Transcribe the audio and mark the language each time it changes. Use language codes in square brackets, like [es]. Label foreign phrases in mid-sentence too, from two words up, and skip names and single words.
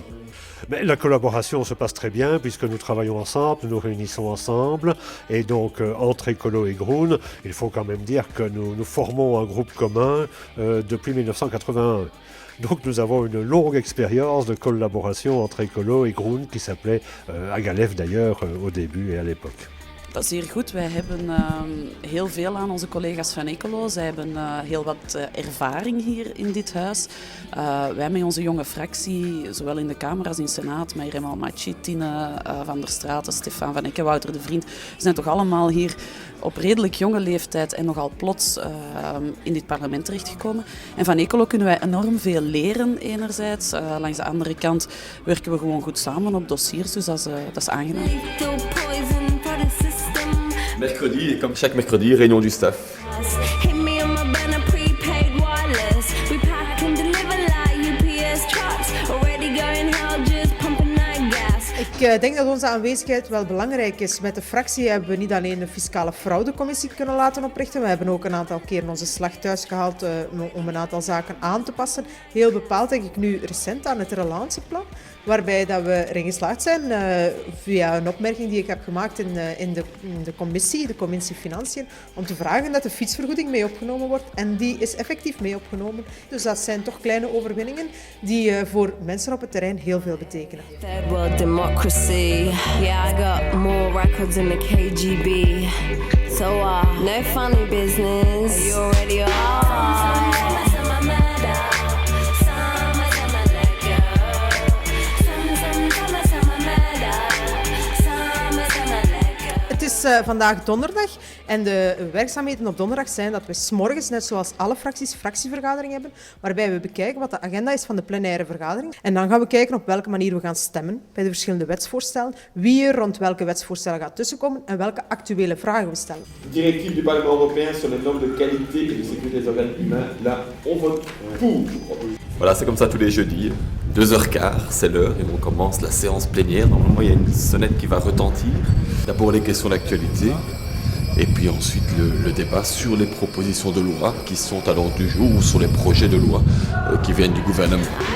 [fr] Mais la collaboration se passe très bien puisque nous travaillons ensemble, nous nous réunissons ensemble et donc entre écolo et groen, il faut quand même dire que nous formons un groupe commun depuis 1981. Donc nous avons une longue expérience de collaboration entre écolo et groen qui s'appelait Agalef d'ailleurs au début et à l'époque. [nl] Dat is zeer goed. Wij hebben heel veel aan onze collega's van Ecolo. Zij hebben heel wat ervaring hier in dit huis. Wij met onze jonge fractie, zowel in de Kamer als in de Senaat, met Remal Machi, Tine van der Straten, Stefan van Ecke, Wouter de Vriend, zijn toch allemaal hier op redelijk jonge leeftijd en nogal plots in dit parlement terechtgekomen. En van Ecolo kunnen wij enorm veel leren enerzijds. Langs de andere kant werken we gewoon goed samen op dossiers, dus dat is aangenaam. [fr] Mercredi, et comme chaque mercredi, réunion du staff. [nl] Ik denk dat onze aanwezigheid wel belangrijk is. Met de fractie hebben we niet alleen een fiscale fraudecommissie kunnen laten oprichten. We hebben ook een aantal keren onze slag thuis gehaald om een aantal zaken aan te passen. Heel bepaald denk ik nu recent aan het relatieplan. Waarbij dat we erin geslaagd zijn via een opmerking die ik heb gemaakt in de commissie Financiën, om te vragen dat de fietsvergoeding mee opgenomen wordt. En die is effectief mee opgenomen. Dus dat zijn toch kleine overwinningen die voor mensen op het terrein heel veel betekenen. [en] Third world democracy. Yeah, I got more records in the KGB. So no funny business. You already are. [nl] Het is vandaag donderdag en de werkzaamheden op donderdag zijn dat we 's morgens, net zoals alle fracties, fractievergadering hebben, waarbij we bekijken wat de agenda is van de plenaire vergadering. En dan gaan we kijken op welke manier we gaan stemmen bij de verschillende wetsvoorstellen, wie er rond welke wetsvoorstellen gaat tussenkomen en welke actuele vragen we stellen. [fr] Directive du Parlement européen sur les normes de qualité et de sécurité des organes humains, là, on vote pour. Voilà, c'est comme ça tous les jeudis. 2h15, c'est l'heure et on commence la séance plénière. Normalement, il y a une sonnette qui va retentir. D'abord les questions d'actualité et puis ensuite le débat sur les propositions de loi qui sont à l'ordre du jour ou sur les projets de loi qui viennent du gouvernement.